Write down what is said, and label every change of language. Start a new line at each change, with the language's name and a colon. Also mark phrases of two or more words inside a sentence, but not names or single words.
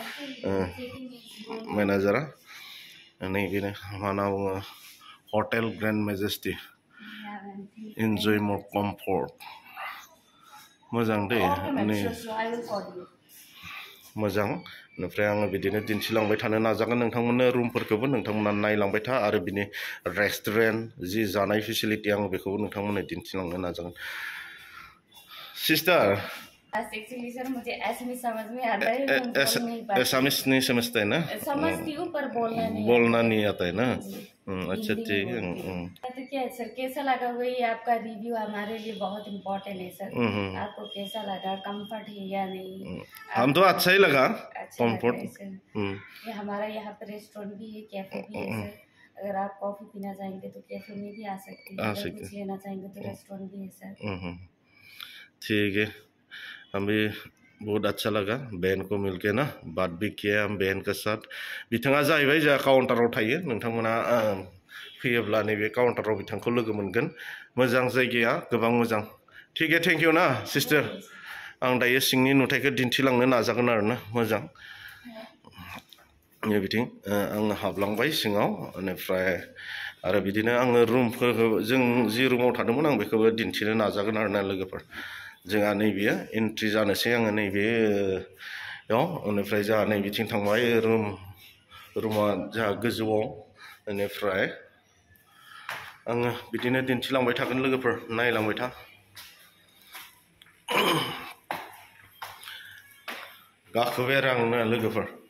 Bodo: मेनेजारा नैबेनो मा होनना बुङो हटेल ग्रेन्ड मेजेस्टी
English: enjoy more comfort
Bodo: मोजां दै मोजां बेनिफ्राय आङो बिदिनो दिन्थिलांबाय थानो नाजागोन नोंथांमोननो रुमफोरखौबो नोंथांमोना नायलांबाय था आरो बिनि रेस्टुरेन्ट जि जानाय फेसिलिटि आं बेखौबो नोंथांमोननो दिन्थिलांनो नाजागोन सिस्टार
Hindi: एक्चुअली सर मुझे एसएमएस समझ में आता है एसामिस नहीं समझता है ना समझती हूँ पर बोलना नहीं आता है ना अच्छा ठीक है तो क्या है सर कैसा लगा वही आपका रिव्यू हमारे लिए बहुत इम्पोर्टेंट है सर आपको कैसा लगा कंफर्ट है या नहीं हम तो अच्छा ही लगा कंफर्ट ये हमारा यहाँ पे रेस्टोरेंट भी है कैफे भी है सर अगर आप कॉफी पीना चाहेंगे तो कैफे में भी आ सकते हैं अगर कुछ लेना चाहेंगे तो रेस्टोरेंट भी है सर ठीक है हमें बहुत अच्छा लगा बहन को मिलके ना बात भी किया हम बहन के साथ
Bodo: बिथाङा जाहैबाय जोंहा काउन्टाराव थायो नोंथांमोना फैयोब्ला नैबे काउन्टाराव बिथांखौ लोगो मोनगोन मोजां जायगाया गोबां मोजां
Hindi: ठीक है
English: thank you
Bodo: ना सिस्टार आं दायो सिंनि नुथायखौ दिन्थिलांनो नाजागोन आरोना मोजां बिथिं आङो हाबलांबाय सिङाव बेनिफ्राय आरो बिदिनो आङो रुमफोरखौ जों जि रुमाव थादोंमोन आं बेखौबो दिन्थिनो नाजागोन आरोना लोगोफोर जोंहा नैबेयो एन्ट्रि जानोसै आङो नैबेयाव बेनिफ्राय जोंहा नैबेथिं थांबाय रुमा जोंहा गोजौआव बेनिफ्राय आङो बिदिनो दिन्थिलांबाय थागोन लोगोफोर नायलांबाय था गाखोबाय आरो आंनो लोगोफोर